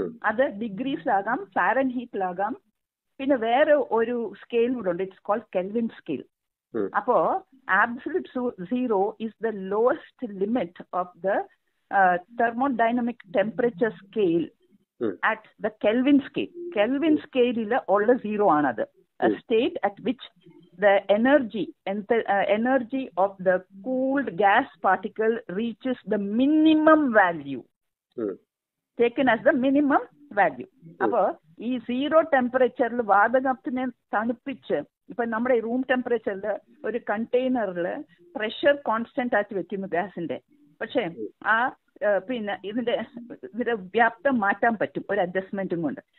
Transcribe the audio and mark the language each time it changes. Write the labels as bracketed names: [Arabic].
[Malayalam] അത് ഡിഗ്രീസിലാകാം, ഫാരൻഹീറ്റിലാകാം, പിന്നെ വേറെ ഒരു സ്കെയിൽ കൂടെ ഉണ്ട്. [English] It's called Kelvin scale. അപ്പോ absolute zero is the lowest limit of the thermodynamic temperature scale at the Kelvin scale. [Malayalam] Kelvin scale ഉള്ള സീറോ ആണത്. [English] A state at which the energy of the cooled gas particle reaches the minimum value. Taken as the minimum value. [Malayalam] അപ്പോൾ ഈ zero ടെമ്പറേച്ചറിൽ വാതകത്തിനെ തണുപ്പിച്ച്, ഇപ്പൊ നമ്മുടെ room ടെമ്പറേച്ചറിൽ ഒരു കണ്ടെയ്നറിൽ pressure constant ആക്കി വെക്കുന്നു ഗ്യാസിന്റെ. പക്ഷെ പിന്നെ ഇതിന്റെ വ്യാപ്തം മാറ്റാൻ പറ്റും ഒരു അഡ്ജസ്റ്റ്മെന്റും കൊണ്ട്.